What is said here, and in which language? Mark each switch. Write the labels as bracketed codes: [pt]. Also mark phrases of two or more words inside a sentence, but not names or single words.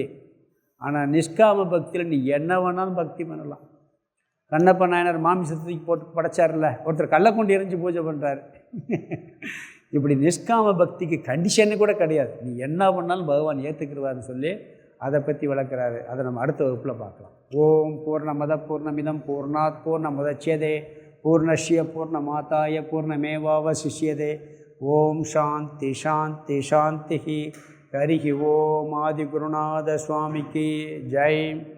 [ta] ஆனால் நிஷ்காம பக்தியில் நீ என்ன வேணாலும் பக்தி பண்ணலாம். கண்ணப்ப நாயனார் மாமிசத்துக்கு போட்டு படைச்சார்ல, ஒருத்தர் கல்லை கொண்டு எரிஞ்சு பூஜை பண்ணுறாரு. இப்படி நிஷ்காம பக்திக்கு கண்டிஷன்னு கூட கிடையாது, நீ என்ன பண்ணாலும் பகவான் ஏற்றுக்கிறவார்னு சொல்லி அதை பற்றி விளக்குறாரு. அதை நம்ம அடுத்த வகுப்பில் பார்க்கலாம். [sa] ॐ पूर्णमदः पूर्णमिदं पूर्णात् पूर्णमुदच्यते पूर्णस्य पूर्णमादाय पूर्णमेवावशिष्यते. ॐ शान्ति शान्ति शान्ति. हरि ॐ. [ta] ஆதிகுருநாத சுவாமிக்கு ஜெய்.